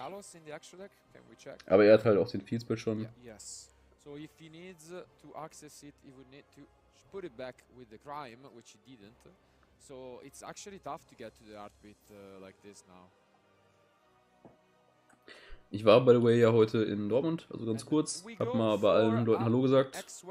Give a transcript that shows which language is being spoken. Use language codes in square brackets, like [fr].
[de] Aber er hat halt auch den Feedspell schon. [en] So if he needs to access it, he would need to put it back with the crime, which he didn't. So it's actually tough to get to the Heartbeat like this now. [de] Ich war, [en] by the way, [de] ja heute in Dortmund, also ganz kurz. Hab mal bei allen Leuten Hallo gesagt.